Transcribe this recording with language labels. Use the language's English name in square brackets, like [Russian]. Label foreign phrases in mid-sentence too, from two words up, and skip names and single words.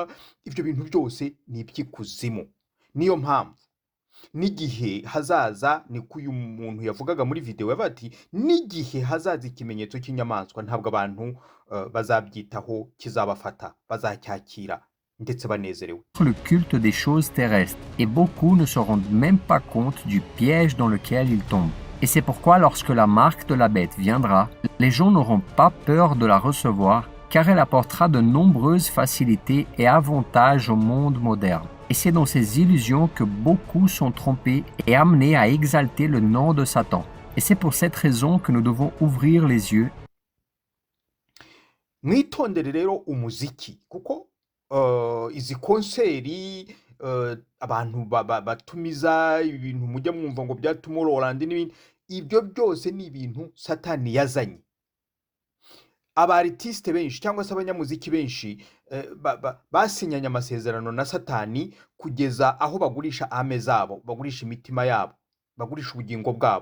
[Kinyarwanda] Ibyo bintu byose ni iby'ikuzimu. Niyo mpamvu n'igihe hazaza, niko uyu muntu yavugaga muri video, yavuga ati n'igihe hazaza ikimenyetso cy'inyamaswa, ntabwo abantu bazabyitaho, kizabafata, bazacyakira ndetse banezerewe. [French] Le culte des choses terrestres, et beaucoup ne se rendent même pas compte du piège dans lequel ils tombent. Et c'est pourquoi lorsque la marque de la bête viendra, les gens n'auront pas peur de la recevoir, car elle apportera de nombreuses facilités et avantages au monde moderne. Et c'est dans ces illusions que beaucoup sont trompés et amenés à exalter le nom de Satan. Et c'est pour cette raison que nous devons ouvrir les yeux. [Kinyarwanda] Mwitondere rero umuziki, kuko izi konseri abantu batumiza ibintu mujya mwumva ngo bya Tomorrowland n'ibindi, ibyo byose ni ibintu Satani yazanye. Abartiste benshi cyangwa se abanyamuziki benshi basinyanye amasezerano na Satani kugeza aho bagurisha ame zabo, bagurisha imitima yabo, bagurisha ubugingo bwabo.